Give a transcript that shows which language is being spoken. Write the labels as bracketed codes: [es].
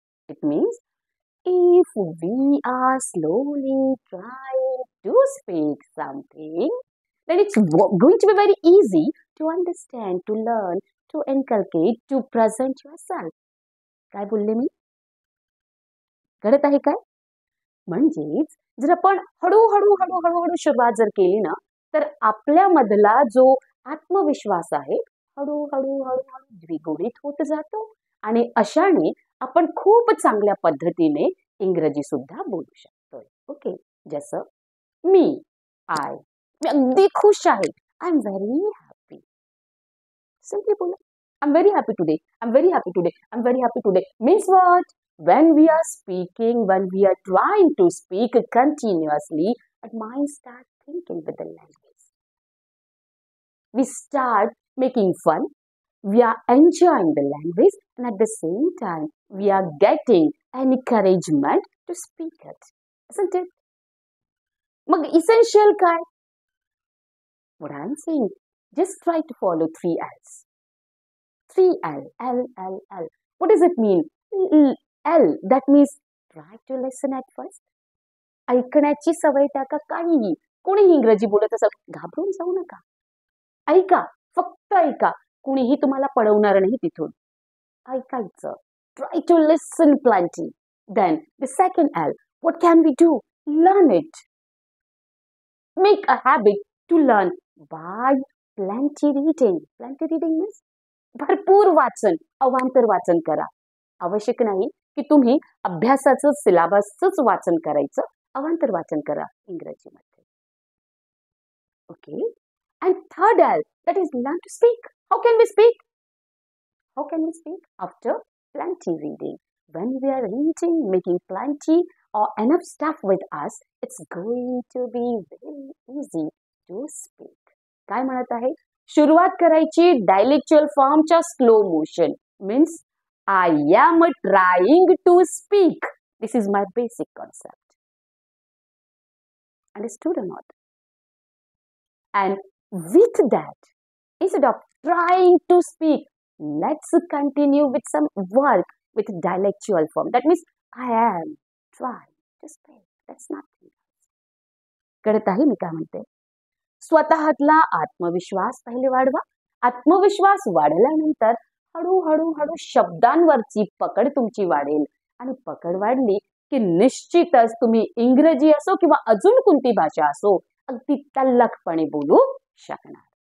[en] It means if we are slowly trying to speak something, then it's going to be very easy to understand, to learn, to inculcate, to present yourself. [mr] काय बोलले मी? कळत आहे काय? म्हणजेच जर आपण हळूहळू हळूहळू हळू सुरुवात जर केली ना, तर आपल्यामधला जो आत्मविश्वास आहे हळूहळू हळूहळू द्विगुणित होत जातो आणि अशाने आपण खूप चांगल्या पद्धतीने इंग्रजी सुद्धा बोलू शकतोय. ओके. जसं मी मी अगदी खुश आहे. [en] I am very happy. Simply [mr] बोला. [en] I am very happy today. I am very happy today. I am very happy today means what? When we are speaking, when we are trying to speak continuously, our mind starts thinking with the language. We start making fun. We are enjoying the language, and at the same time, we are getting encouragement to speak it. Isn't it? [mr] Mag [en] essential [mr] काय? [en] What I'm saying, just try to follow 3 L's. 3 L, L, L, L. What does it mean? L, that means try to listen at first. [mr] ऐकण्याची सवय टाका. काहीही कोणीही इंग्रजी बोलत असेल घाबरून जाऊ नका. ऐका, फक्त ऐका. कुणीही तुम्हाला पळवणार नाही तिथून. ऐकायचं. [en] Try to listen plenty. Then the second L, what can we do? Learn it. Make a habit to learn by plenty reading. Plenty reading means [mr] भरपूर वाचन, अवांतर वाचन करा. आवश्यक नाही की तुम्ही अभ्यासाचं सिलेबसच वाचन करायचं, अवांतर वाचन करा इंग्रजीमध्ये. [en] Okay. And third L, that is learn to speak. How can we speak? How can we speak? After plenty reading. When we are reading, making plenty or enough stuff with us, it's going to be very easy to speak. [mr] काय म्हणत आहे? सुरुवात करायची डायलेक्चुअल फॉर्मच्या [en] Slow motion. Means I am trying to speak. This is my basic concept. Understood or not? And with that, instead of trying to speak, let's continue with some work with dialectual form. That means I am trying to speak. That's nothing. [mr] कळत आहे मी काय म्हणते? स्वतःतला आत्मविश्वास पहिले वाढवा. आत्मविश्वास वाढल्यानंतर हळूहळू शब्दांवरची पकड तुमची वाढेल आणि पकड वाढली की निश्चितच तुम्ही इंग्रजी असो किंवा अजून कोणती भाषा असो अगदी तल्लखपणे बोलू शकणार.